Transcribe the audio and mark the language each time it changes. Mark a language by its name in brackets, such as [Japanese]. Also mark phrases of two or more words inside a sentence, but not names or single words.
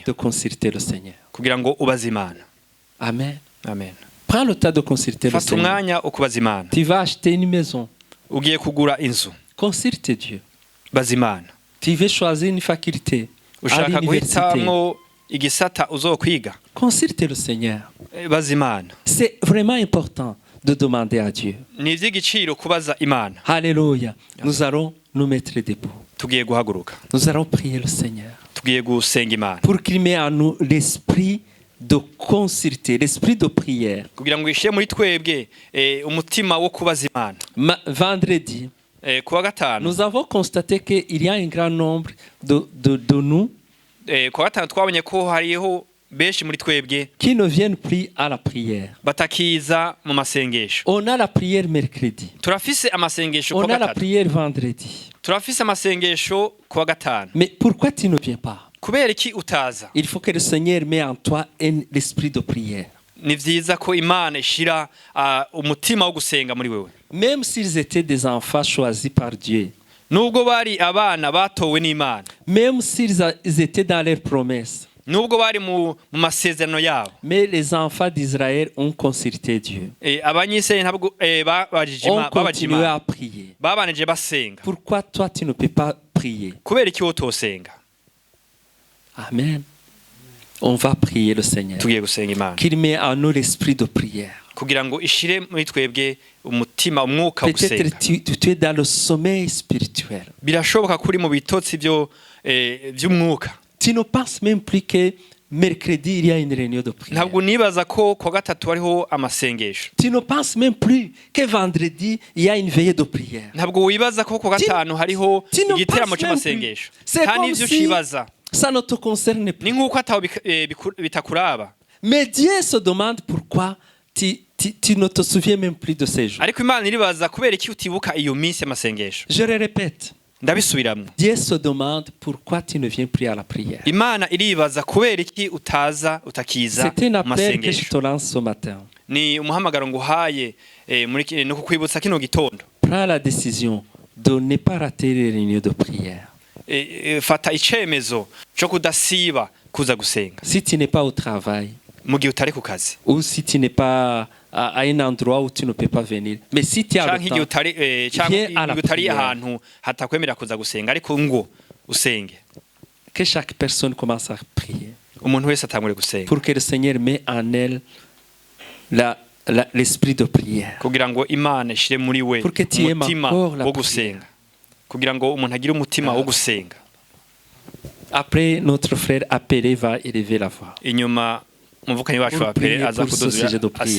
[French] de consulter le Seigneur. [Rundi] kugira ngo ubaze Imana. Amen. Amen. [French] Prends le temps de consulter le [Rundi] Fata [French] Seigneur. [Rundi] umwanya ukubaza Imana. [French] Tu vas acheter une maison. [Rundi] Ugiye kugura inzu, [French] Consulte Dieu. [Rundi] baza Imana. [French] Tu veux choisir une faculté à [Rundi] Ushaka [French] l'université. [Rundi] guhitamwo igisata uzokwiga, [French] Consulte le Seigneur. [Rundi] baza Imana. [French] C'est vraiment important de demander à Dieu. [Rundi] Ni ivy'igiciro kubaza Imana. [French] Alléluia. Nous allons nous mettre debout. [Rundi] Tugiye guhaguruka, [French] Nous allons prier le Seigneur [Rundi] tugiye gusenga Imana [French] pour qu'il mette en nous l'esprit de consulter, l'esprit de prière. [Rundi] kugira ngo ishire muri twebwe umutima wo kubaza Imana. [French] Vendredi, [Rundi] Kuwa gatanu, [French] nous avons constaté qu'il y a un grand nombre de nous [Rundi] kuwa gatanu twabonye ko hariho benshi muri twebwe [French] qui ne viennent plus à la prière. [Rundi] batakiza mu masengesho. [French] On a la prière mercredi. [Rundi] Turafise amasengesho [French] On [Rundi] kuwa [French] a la [Rundi] gatatu, [French] prière vendredi. [Rundi] turafise amasengesho kuwa gatanu. [French] Mais pourquoi tu ne viens pas? [Rundi] Kubera iki utaza? [French] Il faut que le Seigneur mette en toi l'esprit de prière. [Rundi] Ni vyiza ko Imana ishira umutima wo gusenga muri wewe. [French] Même s'ils étaient des enfants choisis par Dieu, [Rundi] Nubwo bari abana batowe n'Imana, [French] même s'ils étaient dans leurs promesses, [Rundi] nubwo bari mu masezerano yabo, [French] mais les enfants d'Israël ont consulté Dieu. [Rundi] abanyisirayeli ntabwo babajije [French] On [Rundi] babajije [French] continue [Rundi] Imana, [French] à prier. [Rundi] babanije basenga. [French] Pourquoi toi tu ne peux pas prier? [Rundi] Kubera iki wotosenga? [French] Amen. On va prier le Seigneur. [Rundi] Tugiye gusenga Imana [French] Qu'il mette en nous l'esprit de prière. [Rundi] kugira ngo ishire muri twebwe umutima, umwuka wo gusenga. [French] Peut-être tu es dans le sommeil spirituel. [Rundi] Birashoboka kuri mu bitotsi by'umwuka. [French] Tu ne penses même plus que mercredi il y a une réunion de prière. [Rundi] Ntabwo nibaza ko kuwa gatatu hariho amasengesho. [French] Tu ne penses même plus que vendredi il y a une veillée de prière. [Rundi] Ntabwo wibaza ko kuwa gatanu hariho [French] Tu ne [Rundi] igiteramo [French] penses même plus. [Rundi] cy'amasengesho. [French] C'est [Rundi] Nta [French] comme [Rundi] n'ivyo [French] si [Rundi] ucibaza. [French] ça ne te concerne plus. [Rundi] Ni nk'uko ataho bitakuraba. [French] Mais Dieu se demande pourquoi tu ne te souviens même plus de ces jours. [Rundi] Ariko Imana iribaza kubera iki utibuka iyo minsi y'amasengesho. [French] Je le répète. [Rundi] Ndabisubiramwo. [French] Dieu se demande pourquoi tu ne viens plus à la prière. [Rundi] Imana iribaza kubera iki utakiza [French] C'est un appel que je [Rundi] amasengesho. [French] te lance ce matin. [Rundi] Ni umuhamagaro nguhaye no kukwibutsa kino gitondo. [French] Prends la décision de ne pas rater les réunions de prière. [Rundi] Fata icemezo cyo kudasiba kuza gusenga [French] Si tu n'es pas au travail, [Rundi] mu gihe utari ku kazi, [French] ou si tu n'es pas à un endroit où tu ne peux pas venir, mais si tu as [Rundi] canke [French] le [Rundi] igihe [French] temps, [Rundi] utari [French] viens à la [Rundi] canke utari [French] prière. [Rundi] ahantu hatakwemera kuza gusenga, ariko ngo usenge. [French] Que chaque personne commence à prier [Rundi] Umuntu wese atangure gusenga [French] pour que le Seigneur mette en elle l'esprit de prière. [Rundi] kugira ngo Imana ishire muri we [French] Pour que tu aimes [Rundi] umutima [French] encore la [Rundi] wo gusenga, kugira ngo umuntu agire umutima wo gusenga. [French] Après, notre frère appelé va élever la voix. [Rundi] Inyuma umuvukanyi wacu [French] Pour [Rundi] wa pere [French] prier [Rundi] aza [French] pour ce sujet de [Rundi] kuduzira [French] prière.